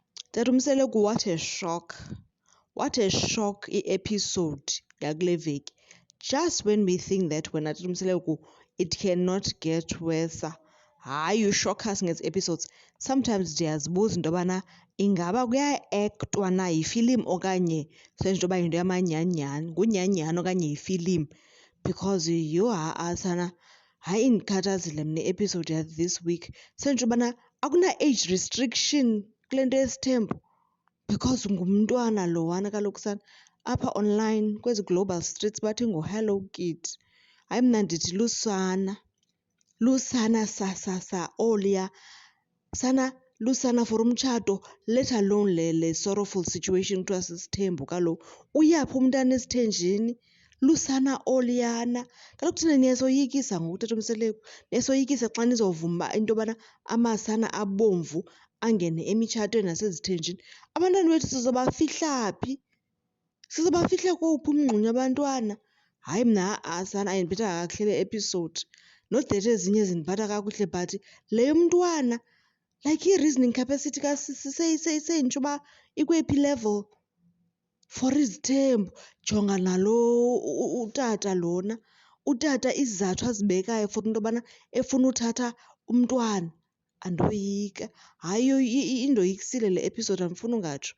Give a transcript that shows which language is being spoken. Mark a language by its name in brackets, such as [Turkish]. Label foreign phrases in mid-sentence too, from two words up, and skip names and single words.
[Xhosa] Tata Umseleku, [English] what a shock. What a shock episode [Xhosa] yakule veki. [English] Just when we think that wena Tata Umseleku it cannot get worse. Hayi, you shock us ngezi episodes. [Xhosa] Sometimes ndiyazibuza into yobana ingaba kuya-ektwa na yifilimu okanye senje into yoba yinto yamanyanyani, ngunyanyani okanye yifilimu. Because yho ha-a sana, hayi indikhathazile mna i-episode ya- [English] this week. [Xhosa] Senje ubana akuna- [English] age restriction [Xhosa] kule nto yesithembu because ngumntwana lowana kaloku sana. Apha online kwezi [English] global streets [Xhosa] bathi ngu-Hello Kitty. Hayi, mna ndithi lusana. Lusana sa oluya. Sana lusana for umtshato, [English] let alone le sorrowful situation [Xhosa] kuthiwa sisithembu kaloku. Uyaphi umntana esithenjini? Lusana oluyana. Kaloku thina niyasoyikisa ngoku Tata Umseleku. Niyasoyikisa xa nizovuma into yobana amasana abomvu angene emitshatweni nasezithenjini. Abantwana bethu sizobafihla phi? Sizobafihla kowuphi umngxunya abantwana? Hayi, mna ha-a sana ayindiphathanga kakuhle le episode. [English] Not that [Xhosa] ezinye zindiphatha kakuhle but le yomntwana, [English] like i-reasoning capacity [Xhosa] seyintsho uba ikweyiphi level for izithembu. Jonga nalo utata lona. Utata izizathu azibekayo for into yobana efuna uthatha umntwana. Andoyika. Hayi, indoyikisile le episode, andifuni ungatsho.